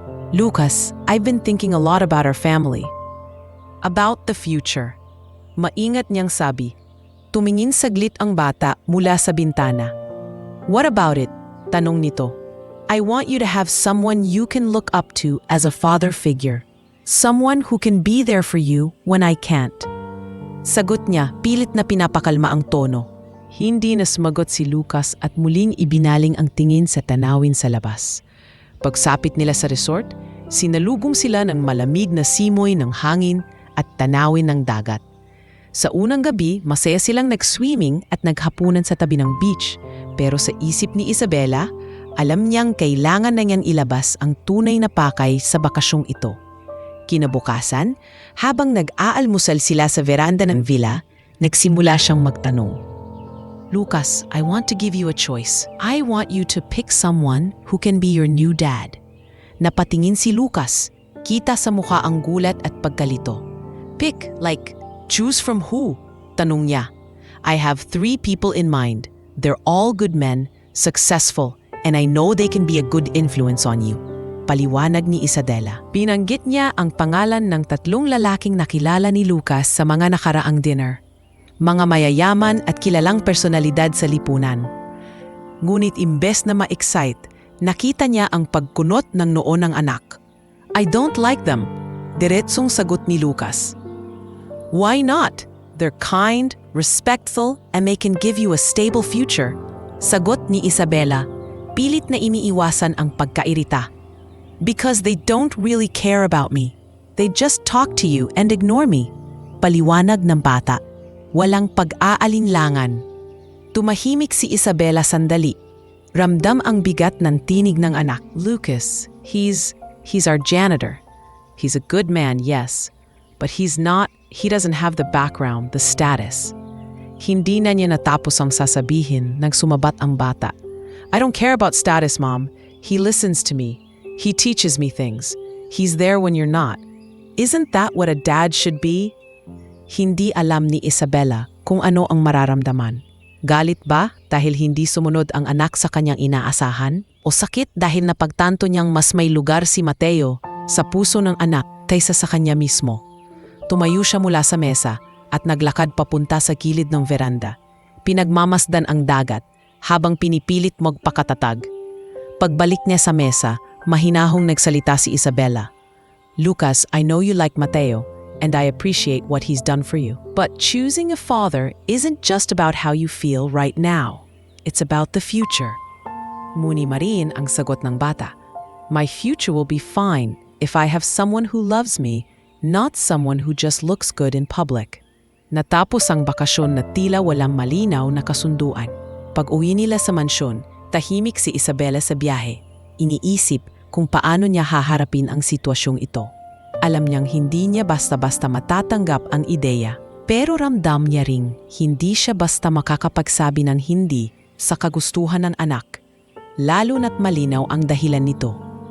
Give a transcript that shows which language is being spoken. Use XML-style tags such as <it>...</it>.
<en>"Lucas, I've been thinking a lot about our family. About the future."</en> <tl>Maingat niyang sabi. Tumingin saglit ang bata mula sa bintana.</tl> <en>"What about it?"</en> <tl>tanong nito.</tl> <en>"I want you to have someone you can look up to as a father figure. Someone who can be there for you when I can't."</en> <tl>Sagot niya, pilit na pinapakalma ang tono. Hindi na sumagot si Lucas at muling ibinaling ang tingin sa tanawin sa labas. Pagsapit nila sa resort, sinalubong sila ng malamig na simoy ng hangin at tanawin ng dagat. Sa unang gabi, masaya silang nag-swimming at naghapunan sa tabi ng beach. Pero sa isip ni Isabela, alam niyang kailangan na niyang ilabas ang tunay na pakay sa bakasyong ito. Kinabukasan, habang nag-aalmusal sila sa veranda ng villa, nagsimula siyang magtanong.</tl> <en>"Lucas, I want to give you a choice. I want you to pick someone who can be your new dad."</en> <tl>Napatingin si Lucas, kita sa mukha ang gulat at pagkalito.</tl> <en>"Pick, like, choose from who?"</en> <tl>tanong niya.</tl> <en>"I have 3 people in mind. They're all good men, successful, and I know they can be a good influence on you."</en> <tl>Paliwanag ni Isabela. Binanggit niya ang pangalan ng 3 lalaking nakilala ni Lucas sa mga nakaraang dinner. Mga mayayaman at kilalang personalidad sa lipunan. Ngunit imbes na ma-excite, nakita niya ang pagkunot ng noo ng anak.</tl> <en>"I don't like them,"</en> <tl>diretsong sagot ni Lucas.</tl> <en>"Why not? They're kind, respectful, and they can give you a stable future."</en> <tl>Sagot ni Isabela, pilit na iniiwasan ang pagkairita.</tl> <en>"Because they don't really care about me. They just talk to you and ignore me."</en> <tl>Paliwanag ng bata. Walang pag-aalinlangan. Tumahimik si Isabela sandali. Ramdam ang bigat ng tinig ng anak.</tl> <en>"Lucas, he's our janitor. He's a good man, yes. But he doesn't have the background, the status."</en> <tl>Hindi na niya natapos ang sasabihin nang sumabat ang bata.</tl> <en>"I don't care about status, Mom. He listens to me. He teaches me things. He's there when you're not. Isn't that what a dad should be?"</en> <tl>Hindi alam ni Isabela kung ano ang mararamdaman. Galit ba dahil hindi sumunod ang anak sa kanyang inaasahan? O sakit dahil napagtanto niyang mas may lugar si Mateo sa puso ng anak kaysa sa kanya mismo? Tumayo siya mula sa mesa at naglakad papunta sa gilid ng veranda. Pinagmamasdan ang dagat habang pinipilit magpakatatag. Pagbalik niya sa mesa, mahinahong nagsalita si Isabela.</tl> <en>"Lucas, I know you like Mateo, and I appreciate what he's done for you. But choosing a father isn't just about how you feel right now. It's about the future."</en> <tl>Muni marin ang sagot ng bata.</tl> <en>"My future will be fine if I have someone who loves me, not someone who just looks good in public."</en> <tl>Natapos ang bakasyon na tila walang malinaw na kasunduan. Pag-uwi nila sa mansyon, tahimik si Isabela sa biyahe. Iniisip kung paano niya haharapin ang sitwasyong ito. Alam niyang hindi niya basta-basta matatanggap ang ideya, pero ramdam niya ring hindi siya basta makakapagsabi ng hindi sa kagustuhan ng anak, lalo na't malinaw ang dahilan nito.</tl>